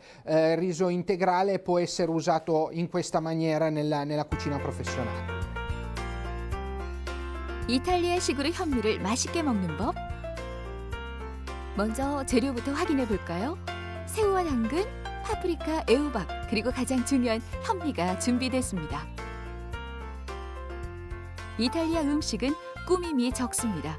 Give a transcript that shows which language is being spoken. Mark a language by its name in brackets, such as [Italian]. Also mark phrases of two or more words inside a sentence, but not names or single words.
[Italian] Il riso integrale può essere usato in questa maniera nella cucina professionale. [Korean] 이탈리아식으로 현미를 맛있게 먹는 법. 먼저 재료부터 확인해 볼까요? 새우와 당근, 파프리카, 애호박, 그리고 가장 중요한 현미가 준비됐습니다. 이탈리아 음식은 꾸밈이 적습니다.